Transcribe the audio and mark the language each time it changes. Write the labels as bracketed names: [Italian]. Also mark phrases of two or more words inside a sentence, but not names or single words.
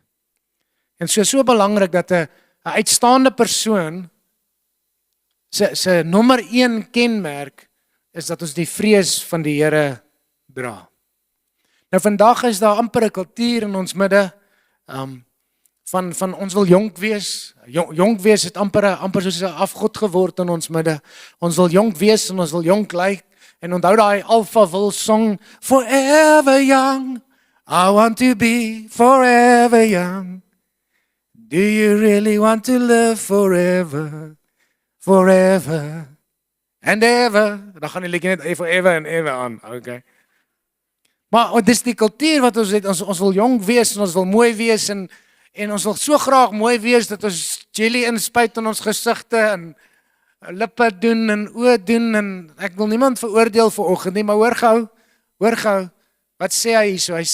[Afrikaans] En so belangrik dat 'n uitstaande persoon se nommer 1 kenmerk is dat ons die vrees van die Here dra. Nou vandag is daar amper 'n kultuur in ons midde van ons wil jonk wees. Jonk wees het amper soos 'n afgod geword in ons midde. Ons wil jonk wees en ons wil jonk lyk. En onthou daai Alphaville song, Forever Young, [English] I want to be forever young. Do you really want to live forever, forever and ever? [Afrikaans] Dan gaan die liedjie net [English] forever and ever [Afrikaans] aan, okay. Maar dis die kultuur wat ons het, ons wil jonk wees en ons wil mooi wees en ons wil so graag mooi wees dat ons jelly inspuit in ons gesigte en lippe doen en oë doen en ek wil niemand veroordeel vanoggend nie, maar hoor gou, wat sê hy hierso?